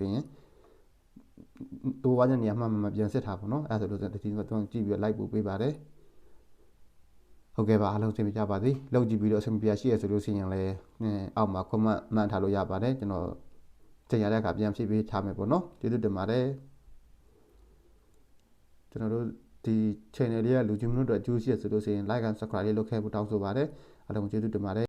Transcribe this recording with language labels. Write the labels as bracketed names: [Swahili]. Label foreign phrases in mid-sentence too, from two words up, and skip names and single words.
[Burmese] ရင်တိုးဝါးတဲ့နေရာမှမပြန်စစ်ထားပေါ့နော်အဲ့ဒါဆိုလို့ဒီမှာတော့ကြည့်ပြီးတော့လိုက်ပို့ပေးပါတယ်ဟုတ်ကဲ့ပါအားလုံးသိကြပါသည်လောက်ကြည့်ပြီးတော့အဆင်ပြေရှိရဆိုလို့ရှိရင်လည်းအောက်မှာ comment မှန်ထားလို့ရပါတယ်ကျွန်တော်တင်ရတဲ့အခါပြန်ဖြည့်ပေးထားမယ်ပေါ့နော်ကျေးဇူးတင်ပါတယ်ကျွန်တော်တို့ဒီ channel လေးကလူကြီးမျိုးတို့အကျိုးရှိရဆိုလို့ရှိရင် [English] like and subscribe [Burmese] လေးလုပ်ခဲ့ဖို့တောင်းဆိုပါတယ်အားလုံးကျေးဇူးတင်ပါတယ်